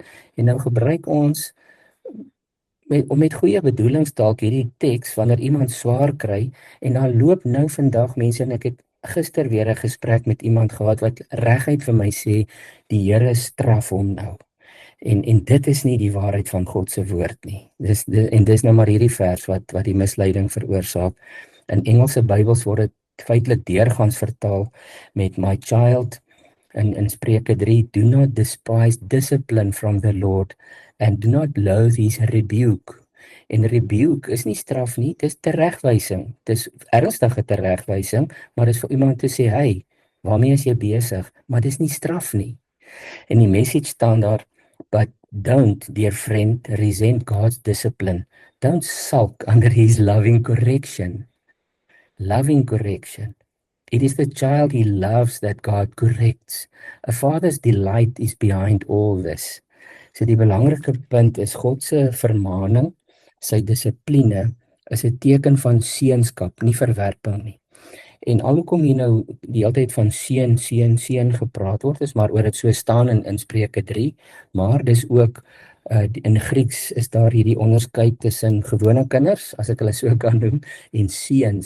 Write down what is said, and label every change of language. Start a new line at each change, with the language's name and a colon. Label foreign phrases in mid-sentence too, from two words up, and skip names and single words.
Afrikaans: En nou gebruik ons met goeie bedoelings dalk hierdie teks wanneer iemand swaar kry, en dan loop nou vandag mense, en ek het gister weer 'n gesprek met iemand gehad wat reguit vir my sê, die Here straf hom nou. En dit is nie die waarheid van God se woord nie. Dis nou maar hierdie vers wat die misleiding veroorsaak. In Engelse Bybels word dit feitelik deurgaans vertaal met
English: my child,
Afrikaans: in Spreuke 3,
English: do not despise discipline from the Lord, and do not loathe his rebuke.
Afrikaans: En rebuke is nie straf nie, dis teregwysing. Dis ernstige teregwysing, maar dis vir iemand te sê, hey, waarmee is jy besig? Maar dis nie straf nie. En die message staan daar,
English: but don't, dear friend, resent God's discipline. Don't sulk under his loving correction. Loving correction. It is the child he loves that God corrects. A father's delight is behind all this.
Afrikaans: So die belangrike punt is God se vermaaning, sy dissipline, is 'n teken van seunskap, nie verwerping nie. En alhoewel hier nou die hele tyd van seun gepraat word, is maar oor dit so staan in Spreuke 3, maar dis ook in Grieks is daar hierdie onderskeid tussen gewone kinders, as ek hulle so kan noem, en seuns.